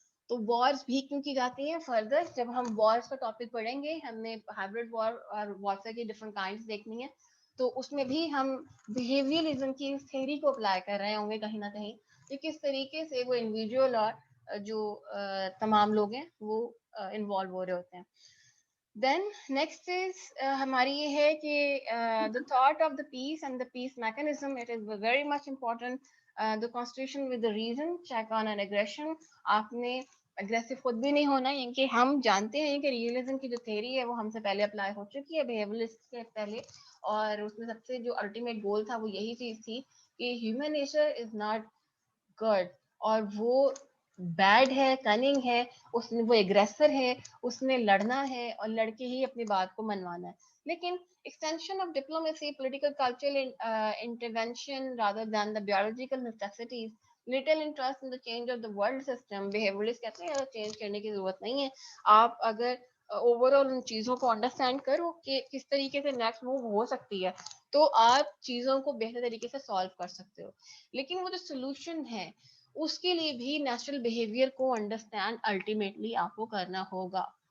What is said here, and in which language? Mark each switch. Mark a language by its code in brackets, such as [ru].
[ur] تو وارز بھی کیوں کی جاتی ہیں فردر, جب ہم وارز کا ٹاپک پڑھیں گے, ہم نے ہائبرڈ وار اور وارفیئر کی ڈفرنٹ کائنڈس دیکھنی ہے, تو اس میں بھی ہم بیہیویئرزم کی اس تھیوری کو اپلائی کر رہے ہوں گے کہیں نہ کہیں, کہ کس طریقے سے وہ انڈیویجول اور جو تمام لوگ ہیں وہ انوالو ہو رہے ہوتے ہیں. [en] then next is [ur] ہماری یہ ہے کہ [en] The thought of the peace and the peace mechanism, it is very much important. The constitution with the reason, check on an aggression. [ur] آپ نے اگریسو خود بھی نہیں ہونا, کیونکہ ہم جانتے ہیں کہ ریئلزم کی جو تھیری ہے وہ ہم سے پہلے اپلائی ہو چکی ہے بیہیویئرسٹ سے پہلے, اور اس میں سب سے جو الٹیمیٹ گول تھا وہ یہی چیز تھی کہ [en] human nature is not good, [ur] اور وہ بیڈ ہے, کننگ ہے, اس نے وہ ایگریسر ہے, اس نے لڑنا ہے اور لڑ کے ہی اپنی بات کو منوانا ہے. لیکن [en] extension of diplomacy, political cultural intervention rather than the biological necessities, little interest in the change of the world system. [ur] Behavioralists کہتے ہیں چینج کرنے کی ضرورت نہیں ہے, آپ اگر اوور آل ان چیزوں کو انڈرسٹینڈ کرو کہ کس طریقے سے نیکسٹ موو ہو سکتی ہے, تو آپ چیزوں کو بہتر طریقے سے سالو کر سکتے ہو. لیکن وہ جو سولوشن ہے اس کے لیے بھی نیچرل بیہیویئر کو انڈرسٹینڈ الٹیمیٹلی آپ کو کرنا ہوگا.